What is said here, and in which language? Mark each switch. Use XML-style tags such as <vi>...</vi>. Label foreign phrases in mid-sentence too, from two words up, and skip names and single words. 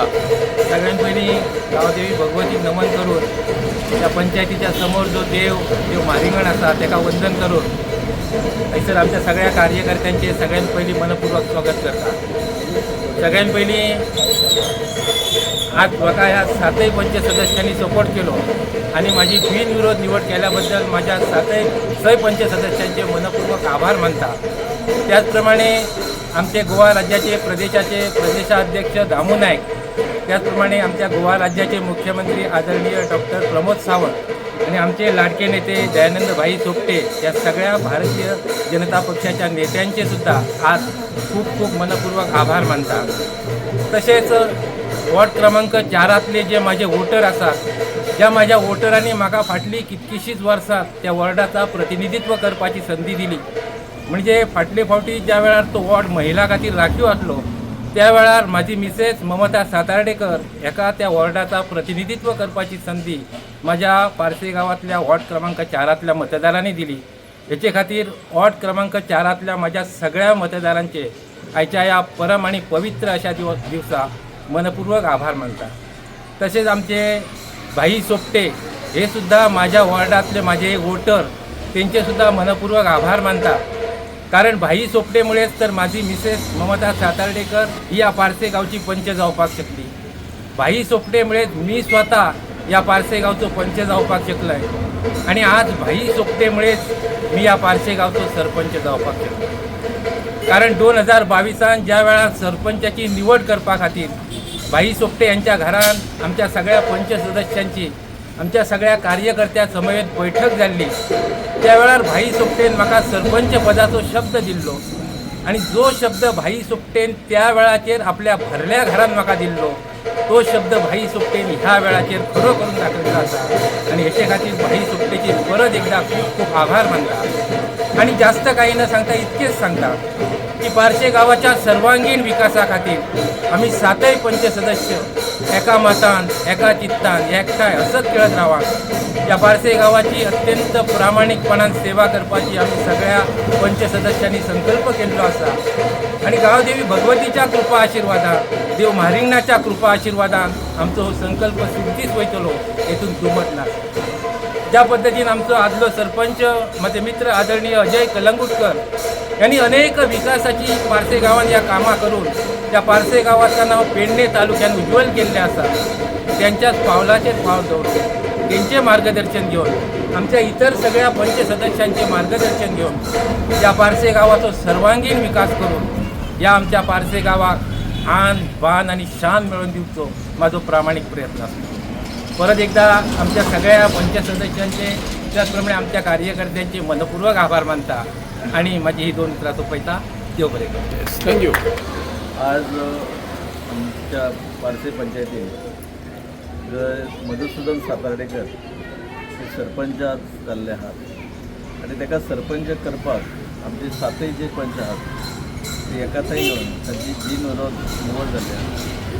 <kok>सगळ्यात पयलीं गांवदेवी भगवतीक नमन करून त्या पंचायतीच्या समोर जो देव मारिंगण आसा ताका वंदन करून थंयसर आमच्या सगळ्या कार्यकर्त्यांचे सगळ्यात पयलीं मनपूर्वक स्वागत करता. सगळ्यात पयलीं आज म्हाका ह्या 7 पंच सदस्यांनी सपोर्ट केलो आणि माझी बिनविरोध निवड केल्याबद्दल माझ्या 6 पंच सदस्यांचे मनपूर्वक आभार मानता.</kok> <mr>त्याचप्रमाणे आमचे गोवा राज्याचे प्रदेशाध्यक्ष दामू नायक, त्याचप्रमाणे आमच्या गोवा राज्याचे मुख्यमंत्री आदरणीय डॉक्टर प्रमोद सावंत आणि आमचे लाडके नेते दयानंद भाई सोपटे या सगळ्या भारतीय जनता पक्षाच्या नेत्यांचे सुद्धा आज खूप खूप मनपूर्वक आभार मानता.</mr> <kok>तसेच वॉर्ड क्रमांक 4तले जे माझे वोटर असतात, ज्या माझ्या वोटरांनी म्हाका फाटली कितकीशीच वर्सां त्या वॉर्डाचा प्रतिनिधित्व करपाची संधी दिली. म्हणजे फाटले फावटी ज्या वेळार तो वॉर्ड महिला खातीर राखीव आसलो त्या वेळार माझी मिसेस ममता सातार्डेकर एका त्या वॉर्डाचा प्रतिनिधित्व करपाची संधी माझ्या पारसे गावातल्या वॉर्ड क्रमांक 4तल्या मतदारांनी दिली. हेचे खातीर वॉर्ड क्रमांक 4तल्या माझ्या सगळ्या मतदारांचे आयच्या या परम आणि पवित्र अशा दिवसा मनपूर्वक आभार मानता.</kok> <mr>तसेच आमचे भाई सोपटे हे सुद्धा माझ्या वॉर्डातले माझे वोटर त्यांचे सुद्धा मनपूर्वक आभार मानता.</mr> <kok>कारण भाई सोपटेमुळेच तर माझी मिसेस ममता सातार्डेकर ही या पारसे गावची पंच जावपाक शकली. भाई सोपटेमुळेच मी स्वतः या पारसे गावचो पंच जावपाक शकलोय आणि आज भाई सोपटेमुळेच मी या पारसे गावचो सरपंच जावपाक शकलो. कारण 2022 ज्या वेळार सरपंचाची निवड करपा खातीर भाई सोपटे यांच्या घरान आमच्या सगळ्या पंच सदस्यांची आमच्या सगळ्या कार्यकर्त्या समवेत बैठक झाली. त्यावेळार भाई सोपटेन म्हाका सरपंच पदाचो शब्द दिल्लो आणि जो शब्द भाई सोपटेन त्या वेळाचेर आपल्या भरल्या घरान म्हाका दिल्लो तो शब्द भाई सोपटेन ह्या वेळाचेर खरो करून दाखयल्लो आसा आणि हेचे खातीर भाई सोपटेचे परत एकदा खूप खूप आभार मानता. आणि जास्त काही न सांगता इतकेच सांगता की पारशे गावाच्या सर्वांगीण विकासा खातीर आम्ही 7 पंच सदस्य एका मतान एका चित्तान एकठांय हसत खेळत रावा. या पारसे गावाची अत्यंत प्रामाणिकपणान सेवा करपाची आम्ही सगळ्या पंच सदस्यांनी संकल्प केल्लो आसा आणि गांवदेवी भगवतीच्या कृपा आशिर्वादान देव म्हारिंगणाच्या कृपा आशिर्वादान आमचो हो संकल्प सिद्धीच वयतलो, हेतून दुमत ना. ज्या पद्धतीन आमचो आदलो सरपंच माझे मित्र आदरणीय अजय कलंगुटकर यांनी अनेक विकासाची पारसे गावात या कामां करून त्या पारसे गावाचं नाव पेडणे तालुक्यात उज्ज्वल केल्लें आसा. त्यांच्याच पावलाचेर पावल दवरले, त्यांचे मार्गदर्शन घेऊन आमच्या इतर सगळ्या पंच सदस्यांचे मार्गदर्शन घेऊन या पारसे गावाचो सर्वांगीण विकास करून या आमच्या पारसे गावाक आन बान आणि शान मिळवून दिवचो माझो प्रामाणिक प्रयत्न असतो. परत एकदा आमच्या सगळ्या पंच सदस्यांचे त्याचप्रमाणे आमच्या कार्यकर्त्यांचे मनपूर्वक आभार मानता आणि माझी ही 2 उतरां सोंपयता. देव बरें करूं. थँक्यू. आज आमच्या पारसे पंचायतीत मधुसूदन सातार्डेकर हे सरपंच जाल्ले आहात आणि ताका सरपंच करपाक आमचे 7 जे पंच आहात ते एकाठांय येवन तांची बिनविरोध निवड जाल्ली आसा.</kok>